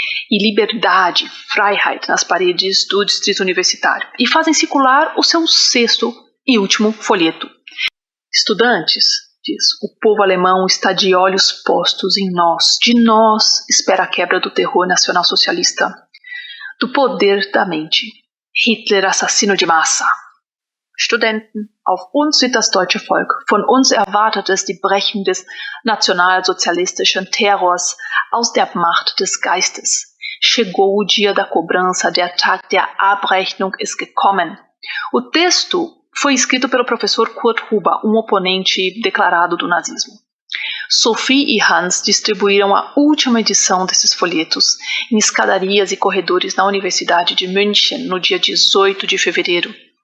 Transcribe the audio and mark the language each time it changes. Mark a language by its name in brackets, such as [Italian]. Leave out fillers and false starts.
[Portuguese] E liberdade, Freiheit nas paredes do distrito universitário, e fazem circular o seu 6º e último folheto. Estudantes, diz, o povo alemão está de olhos postos em nós, de nós espera a quebra do terror nacional-socialista, do poder da mente. Hitler, assassino de massa. [German] Studenten, auf uns wird das deutsche Volk. Von uns erwartet es die Brechung des nationalsozialistischen Terrors aus der Macht des Geistes. [Portuguese] Chegou o dia da cobrança, [German] der Tag der Abrechnung ist gekommen. [Portuguese] O texto foi escrito pelo professor Kurt Huber, um oponente declarado do nazismo. Sophie e Hans distribuíram a última edição desses folhetos em escadarias e corredores na Universidade de München no dia 18 de fevereiro.